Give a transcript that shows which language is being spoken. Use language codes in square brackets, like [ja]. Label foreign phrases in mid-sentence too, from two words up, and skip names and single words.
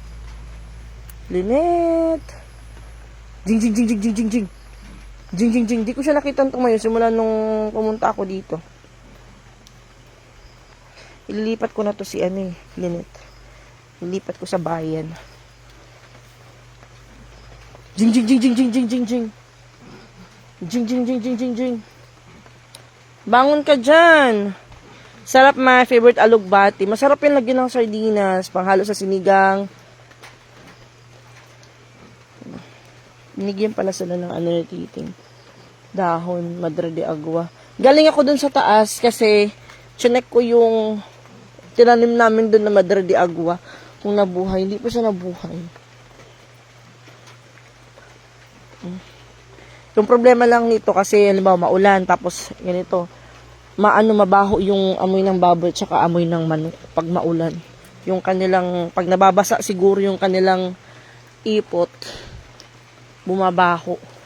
[tl] Lynette! Jing, jing, jing, jing, jing, jing, jing. Jing, jing, jing. Di ko siya nakita tumayo simula nung pumunta ako dito. Ililipat ko na to si Lynette. Ililipat ko sa bayan. Jing, jing, jing, jing, jing, jing, jing, jing. Jing, jing, jing, jing, jing, jing. Bangon ka dyan. Sarap, [en] my favorite [tl] alugbati. Masarap yung lagyan ng sardinas, panghalo sa sinigang. Binigyan pala sila ng ano na titing. Dahon, madre de agua. Galing ako dun sa taas kasi chinek ko yung tinanim namin dun na madre de agua. Kung nabuhay, hindi pa siya nabuhay. Yung problema lang nito kasi, halimbawa, maulan, tapos ganito, mabaho yung amoy ng baboy tsaka amoy ng manok pag maulan. Yung kanilang, pag nababasa siguro yung kanilang ipot, bumabaho.